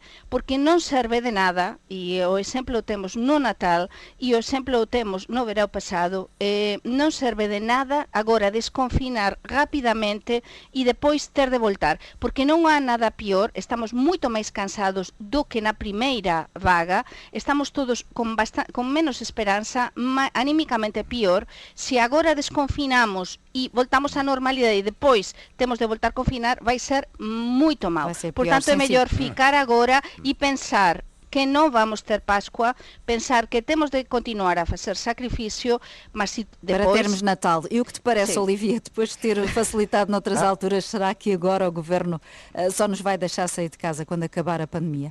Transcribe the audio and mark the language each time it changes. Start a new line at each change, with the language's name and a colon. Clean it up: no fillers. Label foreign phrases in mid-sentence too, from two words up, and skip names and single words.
Galician: Porque non serve de nada, e o exemplo o temos no Natal, e o exemplo o temos no verão pasado, non serve de nada agora desconfinar rapidamente e depois ter de voltar, porque non há nada pior, estamos moito máis cansados do que na primeira vaga, estamos todos con menos esperanza, anímicamente pior. Se agora desconfinamos e voltamos á normalidade e depois temos de voltar a confinar, vai ser moito mal. Por tanto, é mellor ficar agora e pensar que não vamos ter Páscoa, pensar que temos de continuar a fazer sacrifício, mas se depois...
Portuguese: Para termos Natal. E o que te parece, Sim. Olivia, depois de ter facilitado noutras alturas, será que agora o Governo só nos vai deixar sair de casa quando acabar a pandemia?